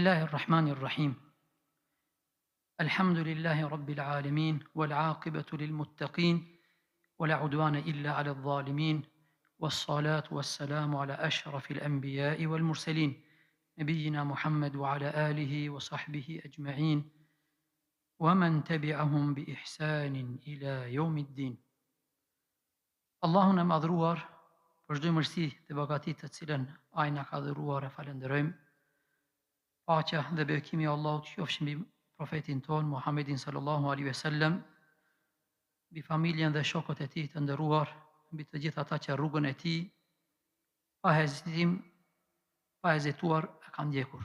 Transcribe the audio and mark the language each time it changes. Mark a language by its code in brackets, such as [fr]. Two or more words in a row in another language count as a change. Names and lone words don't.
[ar] الرحمن الرحيم الحمد لله رب العالمين والعاقبة للمتقين ولا عدوان إلا على الظالمين والصلاة والسلام على أشرف الأنبياء والمرسلين نبينا محمد وعلى آله وصحبه أجمعين ومن تبعهم بإحسان إلى يوم الدين. [sq] Allahun e madhruar, për çdo mirësi dhe begatit të cilën ai na ka dhëruar e falenderojmë. Paqja dhe bekimi i Allahut qofshin mbi profetin ton Muhammedin [ar] صلى الله عليه وسلم, [sq] mbi familjen dhe shokët e tij të nderuar, mbi të gjithë ata që rrugën e tij pa hezitim, pa hezituar e kanë ndjekur.